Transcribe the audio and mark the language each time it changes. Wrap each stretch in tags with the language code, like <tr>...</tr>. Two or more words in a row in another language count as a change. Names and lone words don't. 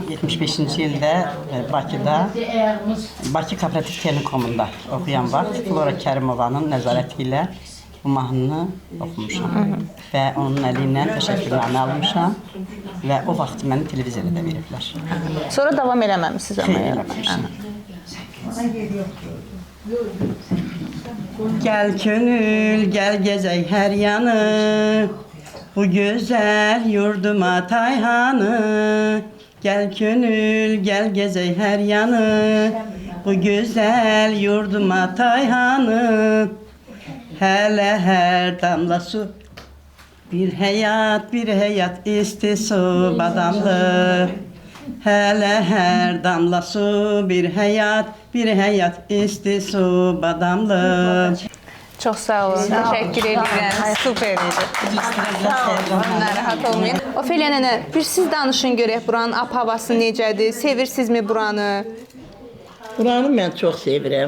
<az>75-ci ildə Bakıda, Bakı Kooperativ Telekomunda oxuyan vaxt Flora Kərimovanın nəzarəti ilə bu mahnını oxumuşam. Və onun əli ilə təşəkkürnamə almışam və o vaxt məni televiziyada veriblər. Sonra davam eləməmisiniz amma. Xeyr, eləməmişim.</az> <tr>Gel könül, gel gezek her yanı, bu güzel yurduma Tayhanı. Gel könül, gel gezek her yanı, bu güzel yurduma Tayhanı. Hele her damla su, bir hayat istisu badamlı. Hele her damla su, bir hayat istisu badamlı.</tr> <az>Çox sağ olun, təşəkkür edirəm. Super idi. Narahat olmayın. Ofeliya nənə, bir siz danışın görək buranın ab-havası necədir? Sevirsinizmi buranı? Buranı mən çox sevirəm.</az>